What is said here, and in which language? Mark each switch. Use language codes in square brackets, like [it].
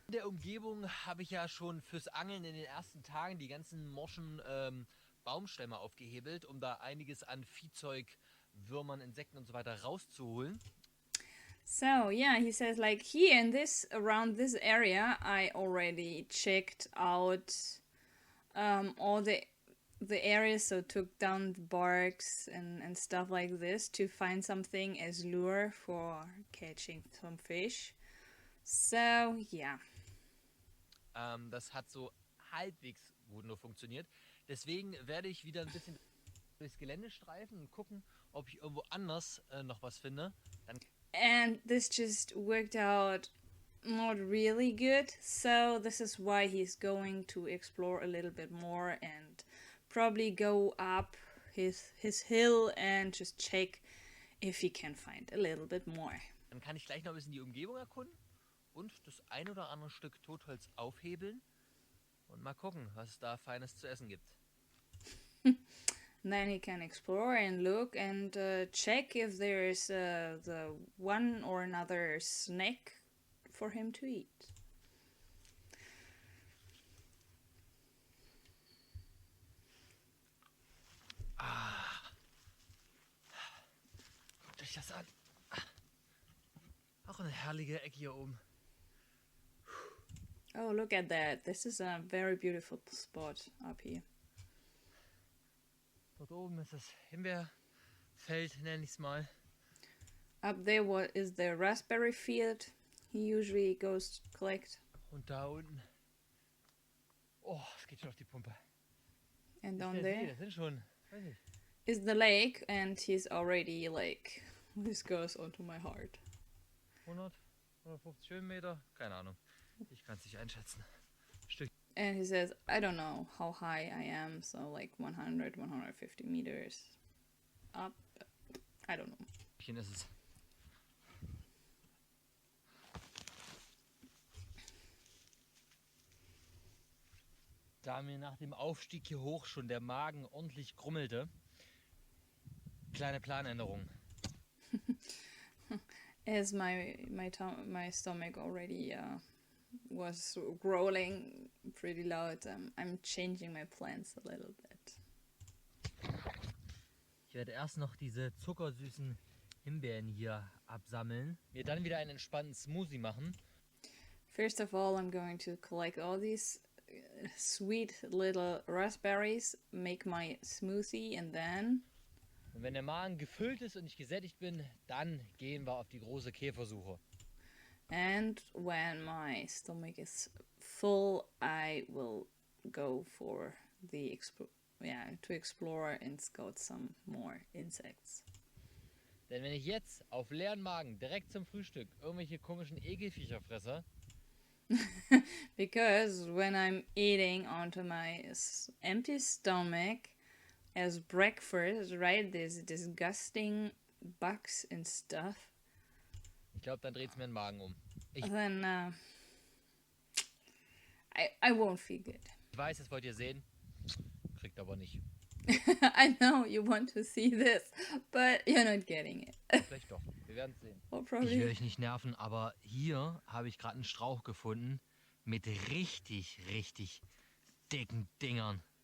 [de] In der Umgebung habe ich ja schon fürs Angeln in den ersten Tagen die ganzen morschen Baumstämme aufgehebelt, um da einiges an Viehzeug, Würmern, Insekten und so weiter rauszuholen. [en] So yeah, he says like here in this around this area, I already checked out all the areas, so took down the barks and stuff like this to find something as lure for catching some fish. So yeah. [de] Das hat so halbwegs gut nur funktioniert. Deswegen werde ich wieder ein bisschen durchs Gelände streifen und gucken, ob ich irgendwo anders noch was finde. Dann [en] And this just worked out not really good, so this is why he's going to explore a little bit more and probably go up his hill and just check if he can find a little bit more. [de] Dann kann ich gleich noch ein bisschen die Umgebung erkunden und das ein oder andere Stück Totholz aufhebeln und mal gucken, was es da Feines zu essen gibt. [en] Then he can explore and look and check if there is the one or another snack for him to eat. [de] Guckt euch das an. Auch eine herrliche Ecke hier oben. [en] Oh, look at that. This is a very beautiful spot up here. [de] Dort oben ist das Himbeerfeld, nenne ich es mal. [en] Up there what is the raspberry field he usually goes to collect. [de] Und da unten. Oh, es geht schon auf die Pumpe. [en] And down there [de] Das sind schon, weiß nicht. [en] is the lake, and he's already like, this goes onto my heart. [de] 100, 150 Höhenmeter? Keine Ahnung. Ich kann es nicht einschätzen. Stück. [en] And he says, I don't know how high I am, so like 100, 150 meters up. I don't know. [de] Ist es. Da mir nach dem Aufstieg hier hoch schon der Magen ordentlich grummelte, kleine Planänderung. [en] As my stomach already was growling pretty loud, I'm changing my plans a little bit. [de] Ich werde erst noch diese zuckersüßen Himbeeren hier absammeln, mir dann wieder einen entspannten Smoothie machen. [en] First of all, I'm going to collect all these sweet little raspberries, make my smoothie, and then... [de] Und wenn der Magen gefüllt ist und ich gesättigt bin, dann gehen wir auf die große Käfersuche. [en] And when my stomach is full, I will go for the to explore and scout some more insects. [de] Denn wenn ich jetzt auf leeren Magen direkt zum Frühstück irgendwelche komischen Ekelviecher fresse, [en] because when I'm eating onto my empty stomach as breakfast, right, there's disgusting bugs and stuff. [de] ich glaube, dann dreht es mir den Magen um. [en] Then I won't feel good. [de] Ich weiß, das wollt ihr sehen, kriegt aber nicht. [en] I know you want to see this, but you're not getting it. [de] Vielleicht doch, wir werden es sehen. [en] Or [de] Ich [en] probably... [de] will euch nicht nerven, aber hier habe ich gerade einen Strauch gefunden mit richtig, richtig dicken Dingern.